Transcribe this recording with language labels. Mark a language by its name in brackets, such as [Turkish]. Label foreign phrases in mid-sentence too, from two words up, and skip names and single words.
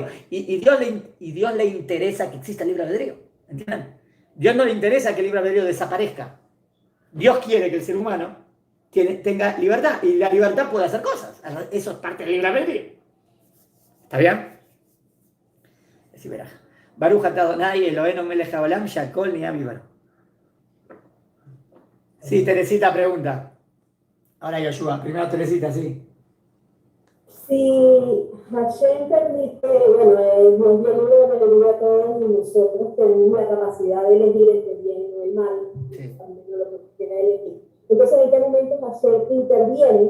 [Spanish] Y Dios le interesa que exista el libre albedrío. ¿Entienden? Dios no le interesa que el libre albedrío desaparezca. Dios quiere que el ser humano tenga libertad. Y la libertad puede hacer cosas. Eso es parte del libre albedrío. ¿Está bien? Así verá. [Hebrew] ברוך אתה אדני אלהינו מלך העולם שהכל נהיה בדברו. [Spanish] Sí, Teresita pregunta. Ahora Yoshua, primero Teresita, sí. Si Hashem permite, bueno, nos dio libre albedrío a todos y nosotros tenemos la capacidad de elegir entre el bien y el mal, Sí. también lo que quiera elegir. Entonces, ¿en qué momento Hashem interviene?